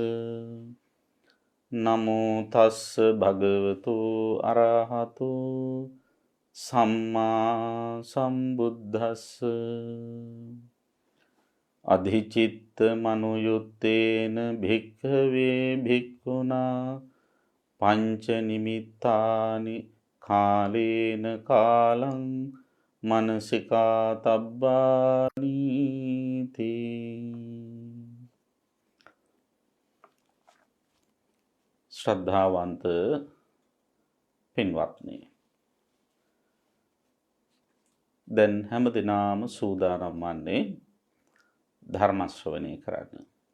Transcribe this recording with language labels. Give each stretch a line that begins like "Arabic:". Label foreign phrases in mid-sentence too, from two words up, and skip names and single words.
Pali: නමෝ තස්ස භගවතු අරහතු සම්මා සම්බුද්දස්ස අධිචිත්ත මනුයුත්තේන භික්ඛවේ භික්ඛුනා පංච නිමිත්තානි කාලේන කාලං මනසිකාතබ්බානීති.
Sinhala: ශ්‍රද්ධාවන්ත පින්වත්නි, දැන් හැමදෙනාම සූදානම් වන්නේ ධර්ම ශ්‍රවණය කරන්න.